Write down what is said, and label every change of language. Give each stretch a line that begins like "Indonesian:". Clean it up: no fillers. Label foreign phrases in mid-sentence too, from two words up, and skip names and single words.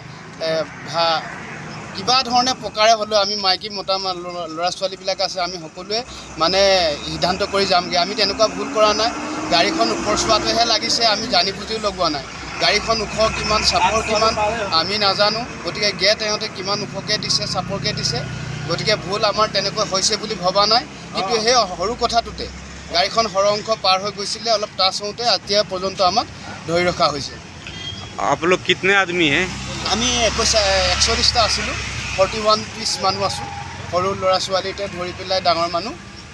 Assamese: কিবা ধৰণে প্ৰকাৰে হ'লেও আমি মাইকী মতা ল'ৰা ছোৱালীবিলাক আছে আমি সকলোৱে মানে সিদ্ধান্ত কৰি যামগৈ আমি তেনেকুৱা ভুল কৰা নাই গাড়ীখন ওপৰ চোৱাটোহে লাগিছে আমি জানি বুজিও লগোৱা নাই গাড়ীখন ওখ কিমান চাপৰ কিমান আমি নাজানো গতিকে গেট এওঁতে কিমান ওখকৈ দিছে চাপৰকৈ দিছে গতিকে ভুল আমাৰ তেনেকৈ হৈছে বুলি ভবা নাই কিন্তু সেই সৰু কথাটোতে গাড়ীখন সৰংশ পাৰ হৈ গৈছিলে অলপ টাচ হওঁতে এতিয়া পৰ্যন্ত আমাক ধৰি ৰখা হৈছে
Hindi: आप लोग कितने आदमी हैं
Assamese: আমি 41টা আছিলোঁ 41 পিছ মানুহ আছোঁ সৰু ল'ৰা ছোৱালীতে ধৰি পেলাই ডাঙৰ মানুহ